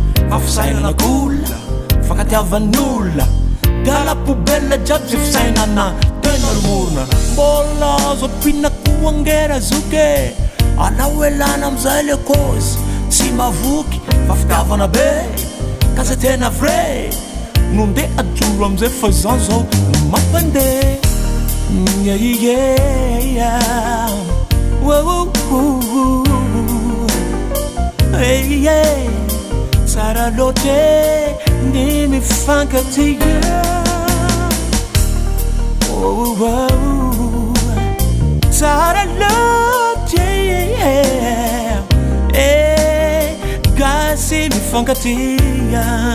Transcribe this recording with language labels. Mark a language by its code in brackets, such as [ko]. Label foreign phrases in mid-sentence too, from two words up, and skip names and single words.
[mg] Fa fisainana kola, fankatiavan'olona, gala poubelle jiaby ze fisainana tena romorona. Mbola azo ampiana koa angera zoke, alao elana amizay [fr] le cause, [mg] tsy mavoky fa fitiavana be, ka ze tena vrai. No nde ajolo amizay fa zany zao mampandeha. Yeah, yeah, yeah. Wo, wo, wo, wo. Hey, yeah. Tsara loatra e, ny mifankatia. Oh, oh, oh. Tsara loatra e, e, gasy mifankatia.